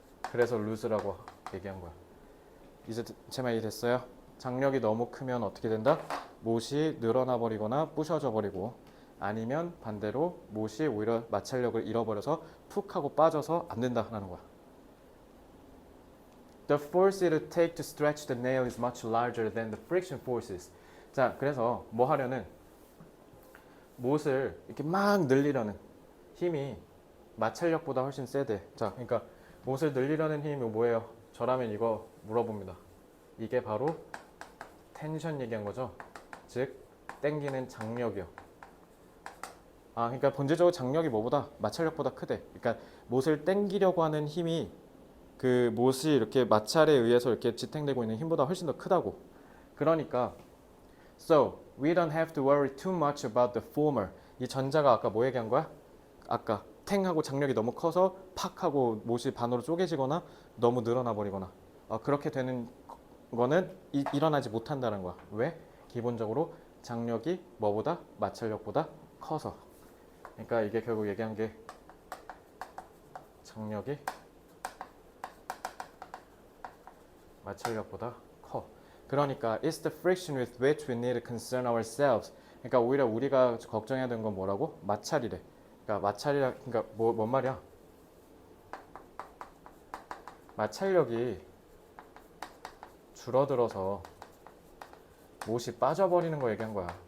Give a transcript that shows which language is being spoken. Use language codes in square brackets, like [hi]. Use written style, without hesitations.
[ko] 그래서 루즈라고 얘기한 거야. 이제 제 말 이해됐어요? 장력이 너무 크면 어떻게 된다? 못이 늘어나 버리거나 부셔져 버리고 아니면 반대로 못이 오히려 마찰력을 잃어버려서 푹 하고 빠져서 안 된다라는 거야. [en] The force it would take to stretch the nail is much larger than the friction forces. [ko] 자, 그래서 뭐 하려는 못을 이렇게 막 늘리려는 힘이 마찰력보다 훨씬 세대. 자, 그러니까 못을 늘리려는 힘이 뭐예요? 저라면 이거 물어봅니다. 이게 바로 텐션 얘기한 거죠. 즉 당기는 장력이요. 그러니까 본질적으로 장력이 뭐보다 마찰력보다 크대. 그러니까 못을 당기려고 하는 힘이 그 못이 이렇게 마찰에 의해서 이렇게 지탱되고 있는 힘보다 훨씬 더 크다고. 그러니까 [en] So we don't have to worry too much about the former. [ko] 이 전자가 아까 뭐 얘기한 거야? 아까 탱하고 장력이 너무 커서 팍 하고 못이 반으로 쪼개지거나 너무 늘어나 버리거나 그렇게 되는 거는 일어나지 못한다는 거야. 왜? 기본적으로 장력이 뭐보다 마찰력보다 커서. 그러니까 이게 결국 얘기한 게 장력이 마찰력보다 커. 그러니까 [en] it's the friction with which we need to concern ourselves. [ko] 그러니까 오히려 우리가 걱정해야 되는 건 뭐라고? 마찰이래. 그러니까 마찰이라 그러니까 뭔 말이야? 마찰력이 줄어들어서 못이 빠져버리는 거 얘기한 거야.